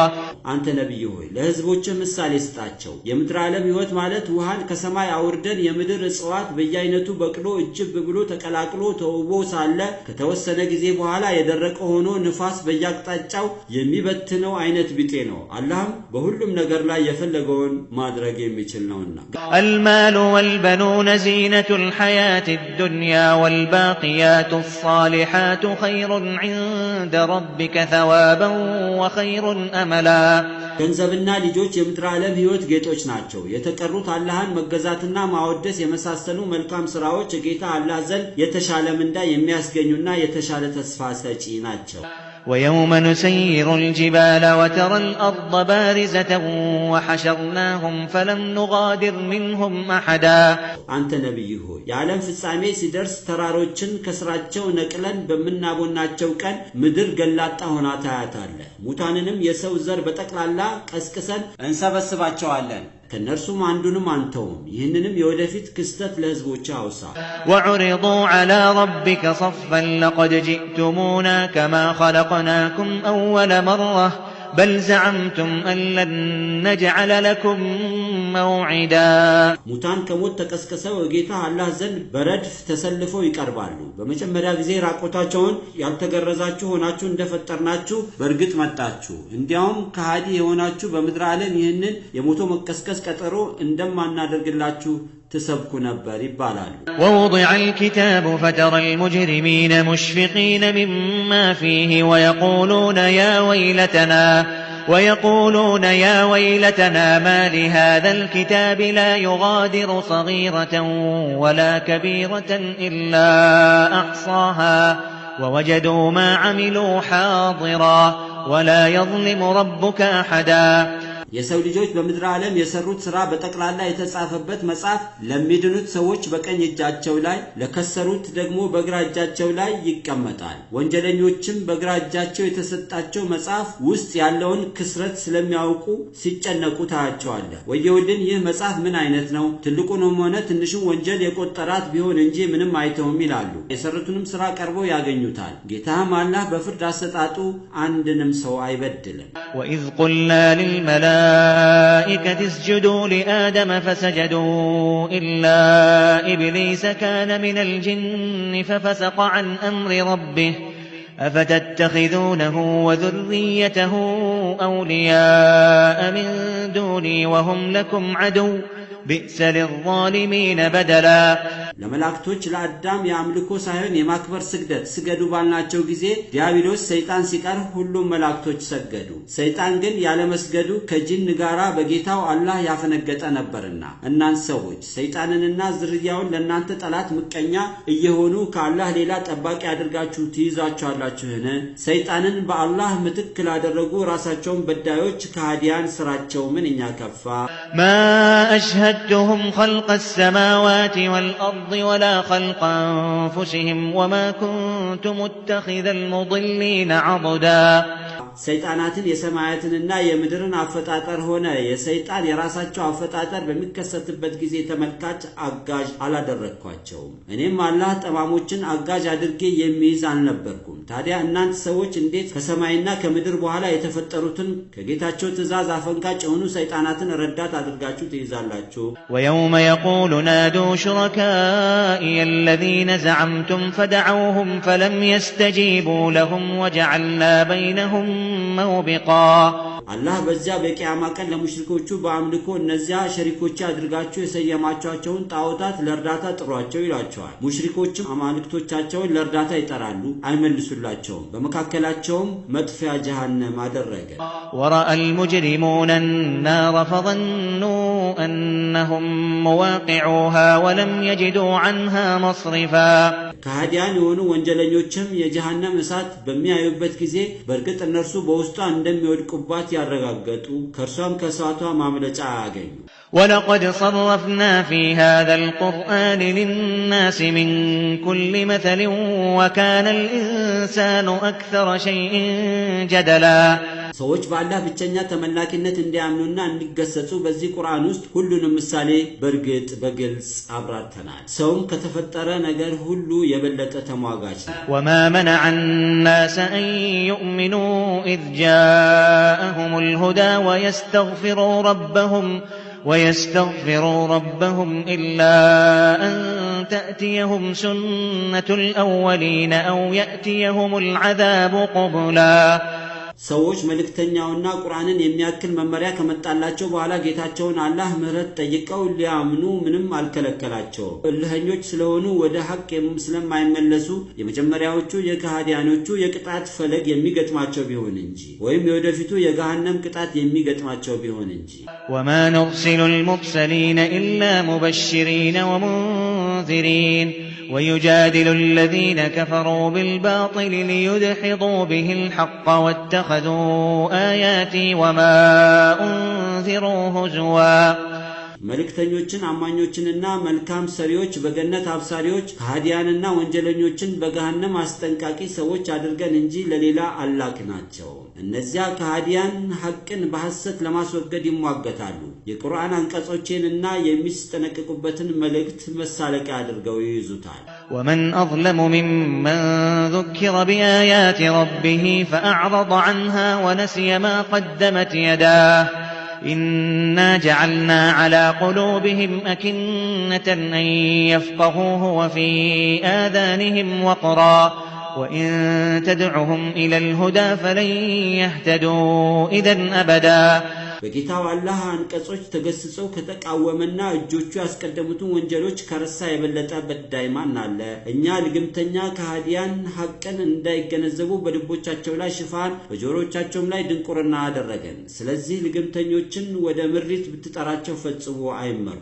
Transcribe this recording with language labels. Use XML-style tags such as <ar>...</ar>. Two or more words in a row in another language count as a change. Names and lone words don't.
<am>አንተ ነብዩ ሆይ ለህዝቦች ምሳሌ ስጣቸው። የምድር ዓለም ህይወት ማለት ውሃን ከሰማይ አውርደን የምድር እጽዋት በየአይነቱ በቅሎ እጅብ ብሎ ተቀላቅሎ ተውቦ ሳለ ከተወሰነ ጊዜ በኋላ የደረቀ ሆኖ ንፋስ በየአቅጣጫው የሚበትነው አይነት ቢጤ ነው። አላህም በሁሉም ነገር ላይ የፈለገውን ማድረግ የሚችል ነውና።</am> <ar>المال والبنون زينة الحياة الدنيا والباقيات الصالحات خير عند ربك ثوابا وخير أملا</ar> <am>ገንዘብና ልጆች የምድር ዓለም ህይወት ጌጦች ናቸው። የተቀሩት አላህን መገዛትና ማወደስ የመሳሰሉ መልካም ስራዎች ጌታ አላህ ዘንድ የተሻለ ምንዳ የሚያስገኙና የተሻለ ተስፋ ሰጪ ናቸው።</am> <ar>ويوم نسير الجبال وترى الأرض بارزة وحشرناهم فلم نغادر منهم أحدا</ar> <am>አንተ ነብዩ ሆይ የዓለም ፍጻሜ ሲደርስ ተራሮችን ከስራቸው ነቅለን በመናቦናቸው ቀን ምድር ገላጣ ሆና ታያታለህ። ሙታንንም የሰው ዘር በጠቅላላ ቀስቅሰን እንሰበስባቸዋለን። ከነርሱም አንዱንም አንተውም። ይህንንም የወደፊት ክስተት ለህዝቦች አውሳ።</am> <ar>وعرضوا على ربك صفا لقد جئتمونا كما خلقناكم أول مرة بل زعمتم أن لن نجعل لكم موعدا</ar> <am>ሙታን ከሞት ተቀስቅሰው ጌታ አላህ ዘንድ በረድፍ ተሰልፈው ይቀርባሉ። በመጀመሪያ ጊዜ ራቆታቸውን ያልተገረዛችሁ ሆናችሁ እንደፈጠርናችሁ በእርግጥ መጣችሁ። እንዲያውም ከሃዲ የሆናችሁ በምድር ዓለም ይህንን የሞቶ መቀስቀስ ቀጠሮ እንደማናደርግላችሁ تسبك نبر ይባላሉ።</am> <ar>ووضع الكتاب فترى المجرمين مشفقين مما فيه ويقولون يا ويلتنا ما لهذا الكتاب لا يغادر صغيرة ولا كبيرة إلا أحصاها ووجدوا ما عملوا حاضرا ولا يظلم ربك أحدا</ar> <am>የሰው ልጆች በምድር ዓለም የሰሩት ሥራ በጠቅላላ የተጻፈበት መጽሐፍ ለሚድኑት ሰዎች በቀኝ እጃቸው ላይ ለከሰሩት ደግሞ በግራ እጃቸው ላይ ይቀመጣል። ወንጀለኞችም በግራ እጃቸው የተሰጣቸው መጽሐፍ ውስጥ ያለውን ክስረት ስለሚያውቁ ሲጨነቁ ታያቸዋለህ። ወየውልን ይህ መጽሐፍ ምን አይነት ነው? ትልቁንም ሆነ ትንሹን ወንጀል የቆጠራት ቢሆን እንጂ ምንም አይተውም ይላሉ። የሰሩትንም ሥራ ቀርበው ያገኙታል። ጌታም አላህ በፍርድ አሰጣጡ አንድንም ሰው አይበድልም።</am> <ar>وإذ قلنا للملائكة اسجدوا لآدم فسجدوا إلا إبليس كان من الجن ففسق عن أمر ربه أفتتخذونه وذريته أولياء من دوني وهم لكم عدو بئس للظالمين بدلا</ar> <am>ለመላእክቶች ለአዳም ያምልኮ ሳይሆን የማክበር ስግደት ስገዱ ባልናቸው ጊዜ ዲያብሎስ ሰይጣን ሲቀር ሁሉም መላእክቶች ሰገዱ። ሰይጣን ግን ያለ መስገዱ ከጂን ጋራ በጌታው አላህ ያፈነገጠ ነበርና እናንተ ሰዎች ሰይጣንንና ዝርያውን ለናንተ ጠላት ምቀኛ እየሆኑ ከአላህ ሌላ ጠባቂ አድርጋችሁ ትይዛቸዋላችሁን? ሰይጣንን በአላህ ምትክ ላደረጉ ራሳቸውን በዳዮች ከሃዲያን ስራቸው ምንኛ ከፋ።</am> <ar>ما أشهدتهم خلق السماوات والأرض ولا خلق أنفسهم وما كنت متخذ المضلين عضدا</ar> <am>ሰይጣናትን የሰማያትንና የምድርን አፈጣጠር ሆነ የሰይጣን የራሳቸው አፈጣጠር በሚከሰትበት ጊዜ ተመልካች አጋዥ አላደረኳቸውም። እኔም አላህ ጠማሞችን አጋዥ አድርጌ የሚይዝ አልነበርኩም። ታዲያ እናንተ ሰዎች እንዴት ከሰማይና ከምድር በኋላ የተፈጠሩትን ከጌታቸው ትእዛዝ አፈንጋጭ የሆኑ ሰይጣናትን ረዳት አድርጋችሁ ትይዛላችሁ?</am> <ar>ويوم يقول نادوا شركائي الذين زعمتم فدعوهم فلم يستجيبوا لهم وجعلنا بينهم موبقا</ar> <am>አላህ በዚያ በቂያማ ቀን ለሙሽሪኮቹ በአምልኮ እነዚያ ሸሪኮች አድርጋችሁ የሰየማቸውን ጣዖታት ለርዳታ ጥሯቸው ይላቸዋል። ሙሽሪኮችም አማልክቶቻቸውን ለርዳታ ይጠራሉ፣ አይመልሱላቸውም። በመካከላቸውም መጥፊያ ጀሃነም አደረገ።</am> <ar>ورأى المجرمون النار فظنوا أنهم مواقعوها ولم يجدوا عنها مصرفا</ar> <am>ከሃዲያን የሆኑ ወንጀለኞችም የጀሃነም እሳት በሚያዩበት ጊዜ በርግጥ እነርሱ በውስጧ እንደሚወድቁባት ያረጋገጡ ከርሷም ከእሳቷ ማምለጫ አያገኙ።</am> <ar>ولقد صرفنا في هذا القرآن للناس من كل مثل وكان الإنسان أكثر شيء جدلا</ar> <am>ሰዎች በአላህ ብቸኛ ተመላኪነት እንዲያምኑና እንዲገሰጹ በዚህ ቁርአን ውስጥ ሁሉንም ምሳሌ በርግጥ በግልጽ አብራርተናል። ሰውም ከተፈጠረ ነገር ሁሉ የበለጠ ተሟጋች ነው።</am> <ar>وما منع الناس أن يؤمنوا إذ جاءهم الهدى ويستغفروا ربهم إلا أن تأتيهم سنة الأولين أو يأتيهم العذاب قبلا</ar> <am>ሰዎች መልእክተኛውና ቁርአንን የሚያክል መመሪያ ከመጣላቸው በኋላ ጌታቸውን አላህ ምህረት ጠይቀው ሊያምኑ ምንም አልከለከላቸው። እልህኞች ስለሆኑ ወደ ሐቅ ስለማይመለሱ የመጀመሪያዎቹ የከሃዲያኖቹ የቅጣት ፈለግ የሚገጥማቸው ቢሆን እንጂ ወይም የወደፊቱ የገሃነም ቅጣት የሚገጥማቸው ቢሆን እንጂ</am> <ar>وما نرسل المرسلين إلا مبشرين ومنذرين ويجادل الذين كفروا بالباطل ليدحضوا به الحق واتخذوا آياتي وما أنذروا هزوا</ar> <am>መልእክተኞችን አማኞችንና መልካም ሰሪዎች በገነት አብሳሪዎች ከሃዲያንና ወንጀለኞችን በገሃነም አስጠንቃቂ ሰዎች አድርገን እንጂ ለሌላ አላክናቸው። እነዚያ ከሃዲያን ሐቅን በሐሰት ለማስወገድ ይሟገታሉ። የቁርአን አንቀጾችንና የሚስጠነቅቁበትን መልእክት መሳለቂያ አድርገው ይይዙታል።</am> <ar>ومن أظلم ممن ذكر بآيات ربه فأعرض عنها ونسي ما قدمت يداه إنا جعلنا على قلوبهم أكنة أن يفقهوه وفي آذانهم وقرا وإن تدعهم إلى الهدى فلن يهتدوا إذن أبدا</ar> <am>በጌታው አላህ አንቀጾች ተገስጸው ከተቃወመና እጆቹ ያስቀደሙትን ወንጀሎች ከረሳ የበለጠ በዳይ ማን አለ? እኛ ልግምተኛ ከሃዲያን ሐቅን እንዳይገነዘቡ በልቦቻቸው ላይ ሽፋን በጆሮቻቸውም ላይ ድንቁርና አደረገን። ስለዚህ ልግምተኞችን ወደ ምሪት ብትጠራቸው ፈጽሞ አይመሩ።</am>